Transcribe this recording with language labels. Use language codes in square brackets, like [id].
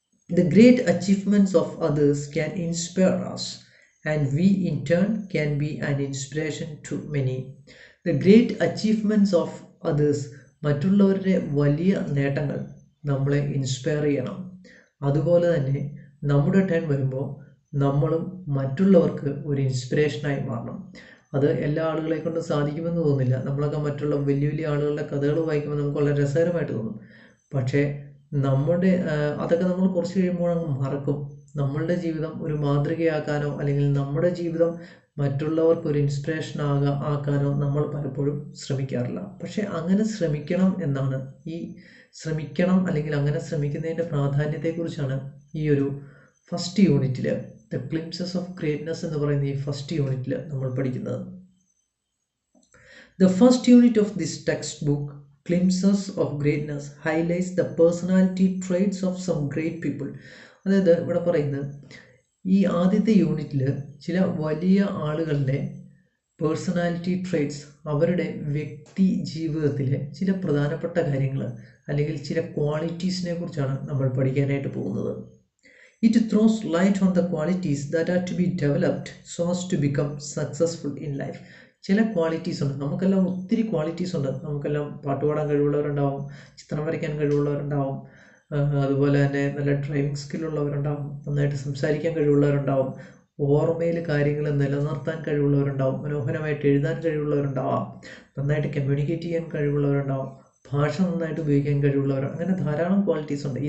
[en] The great achievements of others can inspire us, and we in turn can be an inspiration to many. The great achievements of others. [ml] മറ്റുള്ളവരുടെ വലിയ നേട്ടങ്ങൾ നമ്മളെ inspire ചെയ്യണം. അതുപോലെ തന്നെ നമ്മുടെ ടേൺ വരുമ്പോൾ നമ്മളും മറ്റുള്ളവർക്ക് ഒരു ഇൻസ്പിറേഷനായി മാറണം. അത് എല്ലാ ആളുകളെ കൊണ്ട് സാധിക്കുമെന്ന് തോന്നുന്നില്ല. നമ്മളൊക്കെ മറ്റുള്ള വലിയ വലിയ ആളുകളുടെ കഥകൾ വായിക്കുമ്പോൾ നമുക്ക് വളരെ രസകരമായിട്ട് തോന്നും. പക്ഷേ നമ്മുടെ അതൊക്കെ നമ്മൾ കുറച്ച് കഴിയുമ്പോൾ അങ്ങ് മറക്കും. നമ്മളുടെ ജീവിതം ഒരു മാതൃകയാക്കാനോ അല്ലെങ്കിൽ നമ്മുടെ ജീവിതം മറ്റുള്ളവർക്ക് ഒരു ഇൻസ്പിറേഷൻ ആക്കാനോ നമ്മൾ പലപ്പോഴും ശ്രമിക്കാറില്ല. പക്ഷെ അങ്ങനെ ശ്രമിക്കണം എന്നാണ് ശ്രമിക്കണം അല്ലെങ്കിൽ അങ്ങനെ ശ്രമിക്കുന്നതിൻ്റെ പ്രാധാന്യത്തെക്കുറിച്ചാണ് ഈ ഒരു ഫസ്റ്റ് യൂണിറ്റിൽ ദ ഗ്ലിംപ്സസ് ഓഫ് ഗ്രേറ്റ്നസ് എന്ന് പറയുന്ന ഈ ഫസ്റ്റ് യൂണിറ്റിൽ നമ്മൾ പഠിക്കുന്നത്. [en] The first unit of this textbook, Glimpses of Greatness, highlights the personality traits of some great people. [ml] അതായത് ഇവിടെ പറയുന്നത് ഈ ആദ്യത്തെ യൂണിറ്റിൽ ചില വലിയ ആളുകളുടെ പേഴ്സണാലിറ്റി ട്രേറ്റ്സ്, അവരുടെ വ്യക്തി ജീവിതത്തിലെ ചില പ്രധാനപ്പെട്ട കാര്യങ്ങൾ അല്ലെങ്കിൽ ചില ക്വാളിറ്റീസിനെ കുറിച്ചാണ് നമ്മൾ പഠിക്കാനായിട്ട് പോകുന്നത്. [en] It throws light on the qualities that are to be developed so as to become successful in life. [ml] ചില ക്വാളിറ്റീസ് ഉണ്ട്. നമുക്കെല്ലാം ഒത്തിരി ക്വാളിറ്റീസ് ഉണ്ട്. നമുക്കെല്ലാം പാട്ടുപാടാൻ കഴിവുള്ളവരുണ്ടാവും, ചിത്രം വരയ്ക്കാൻ കഴിവുള്ളവരുണ്ടാവും, അതുപോലെ തന്നെ നല്ല ഡ്രൈവിംഗ് സ്കില്ലുള്ളവരുണ്ടാവും, നന്നായിട്ട് സംസാരിക്കാൻ കഴിവുള്ളവരുണ്ടാവും, ഓർമ്മയിൽ കാര്യങ്ങൾ നിലനിർത്താൻ കഴിവുള്ളവരുണ്ടാവും, മനോഹരമായിട്ട് എഴുതാൻ കഴിവുള്ളവരുണ്ടാവാം, നന്നായിട്ട് കമ്മ്യൂണിക്കേറ്റ് ചെയ്യാൻ കഴിവുള്ളവരുണ്ടാവും, ഭാഷ നന്നായിട്ട് ഉപയോഗിക്കാൻ കഴിവുള്ളവർ, അങ്ങനെ ധാരാളം ക്വാളിറ്റീസ് ഉണ്ട്.